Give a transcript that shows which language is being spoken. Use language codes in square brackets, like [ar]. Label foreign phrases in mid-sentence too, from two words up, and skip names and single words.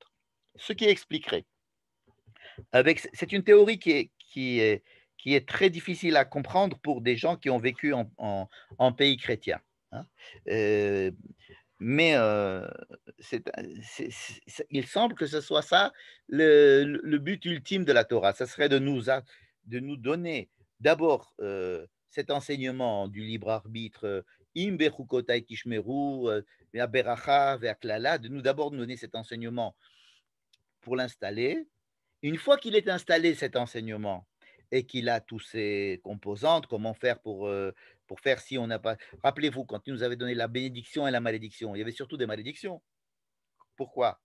[fr] Ce qui expliquerait, c'est une théorie qui est très difficile à comprendre pour des gens qui ont vécu en pays chrétien. Hein. Mais il semble que ce soit ça le but ultime de la Torah. Ce serait de nous donner d'abord cet enseignement du libre arbitre, [he] אם בחקתי תשמרו, והברכה והקללה, [fr] de nous d'abord donner cet enseignement pour l'installer. Une fois qu'il est installé, cet enseignement, et qu'il a tous ses composantes, comment faire pour faire si on n'a pas… Rappelez-vous, quand il nous avait donné la bénédiction et la malédiction, il y avait surtout des malédictions. Pourquoi?